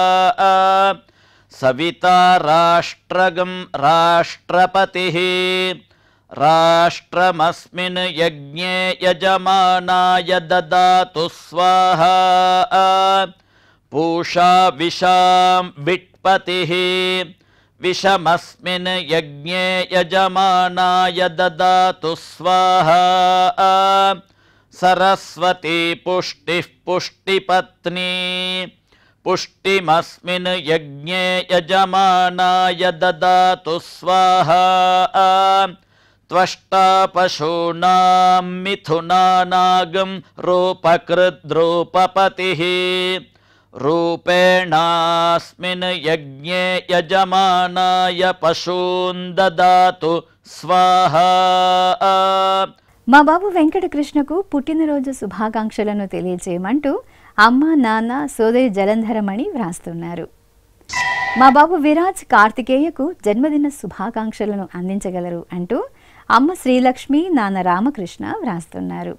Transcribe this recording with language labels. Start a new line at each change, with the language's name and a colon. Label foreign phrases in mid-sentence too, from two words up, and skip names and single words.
Sanskrit: సవితా రాష్ట్రగం రాష్ట్రపతిః రాష్ట్రమస్మిన్ యజ్ఞే యజమానాయ దదాతు స్వాహా పూషా విషాం విట్పతిః विषमस्मिन् यज्ञे यजमानाय ददातु स्वाहा सरस्वती पुष्टिः पुष्टिपत्नी पुष्टिमस्मिन् यज्ञे यजमानाय ददातु स्वाहा त्वष्टा पशूनां मिथुनानागं रूपकृद्रूपपतिः रूपेणास्मिन् यज्ञे यजमानाय पशून् ददातु स्वाहा।
Telugu: మా బాబు వెంకటకృష్ణకు పుట్టినరోజు శుభాకాంక్షలను తెలియజేయమంటూ అమ్మ నాన్న సోదరి జలంధరమణి వ్రాస్తున్నారు. మా బాబు విరాజ్ కార్తికేయకు జన్మదిన శుభాకాంక్షలను అందించగలరు అంటూ అమ్మ శ్రీలక్ష్మి నాన్న రామకృష్ణ వ్రాస్తున్నారు.